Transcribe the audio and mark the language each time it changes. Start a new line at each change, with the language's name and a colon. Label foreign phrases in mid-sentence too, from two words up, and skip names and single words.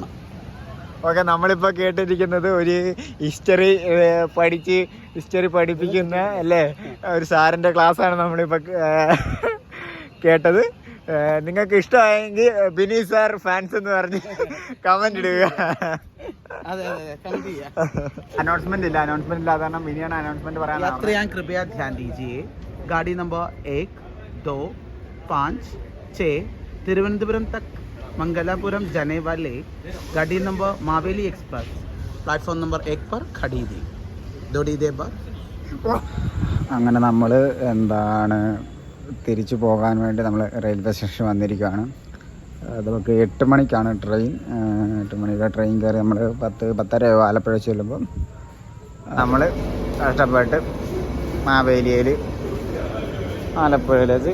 Malayalam: ഓക്കെ, നമ്മളിപ്പോൾ കേട്ടിരിക്കുന്നത് ഒരു ഹിസ്റ്ററി പഠിപ്പിക്കുന്ന അല്ലേ ഒരു സാറിൻ്റെ ക്ലാസ്സാണ് നമ്മളിപ്പോൾ കേട്ടത്. നിങ്ങൾക്ക് ഇഷ്ടമായെങ്കിൽ ബിനി സാർ ഫാൻസ് എന്ന് പറഞ്ഞ് കമന്റ് ഇടുക. അനൗൺസ്മെന്റ് ഇല്ലാതെ കാരണം ബിനിയാണ് അനൗൺസ്മെന്റ് പറയാൻ.
Hindi: यात्रियां कृपया ध्यान दीजिए, गाड़ी नंबर 1, 2, 5, 6 तिरुवनंतपुरम तक मंगलापुरम जाने वाले गाड़ी नंबर मावेली एक्सप्रेस
English: platform number
Hindi: 1 पर खड़ी थी. थोड़ी देर बाद
Malayalam: അങ്ങനെ നമ്മൾ എന്താണ് തിരിച്ചു പോകാൻ വേണ്ടി നമ്മൾ
English: railway station
Malayalam: വന്നിരിക്കുകയാണ്. നമുക്ക് 8 മണിക്കാണ് ട്രെയിൻ. 8 മണിക്ക് ട്രെയിൻ കയറി നമ്മൾ 10-10:30 ആലപ്പുഴ ചെല്ലുമ്പോൾ നമ്മൾ കഷ്ടപ്പെട്ട് മാവേലിയിൽ ആലപ്പുഴയിലേക്ക്.